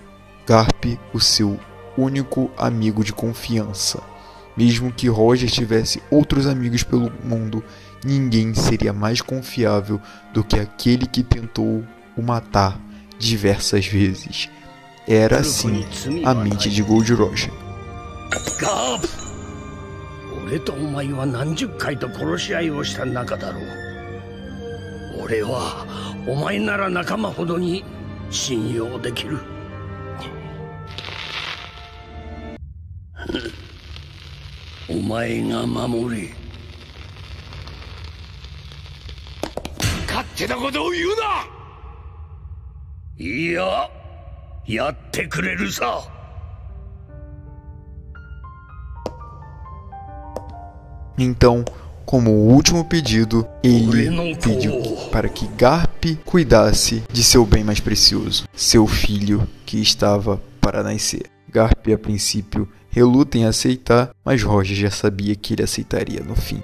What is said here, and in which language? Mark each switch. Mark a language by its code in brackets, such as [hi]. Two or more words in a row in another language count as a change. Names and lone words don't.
[pt] Garp, o seu único amigo de confiança. Mesmo que Roger tivesse outros amigos pelo mundo, ninguém seria mais confiável do que aquele que tentou o matar diversas vezes. Era assim a mente de Gold Roger. Garp! [ja] 俺とお前は何十回と殺し合いをした仲だろう。俺はお前なら仲間ほどに信用できる。お前が守れ。勝手なことを言うな。いや、やってくれるさ。 [pt] Então, como último pedido, ele pediu para que Garp cuidasse de seu bem mais precioso, seu filho que estava para nascer. Garp, a princípio, reluta em aceitar, mas Roger já sabia que ele aceitaria no fim.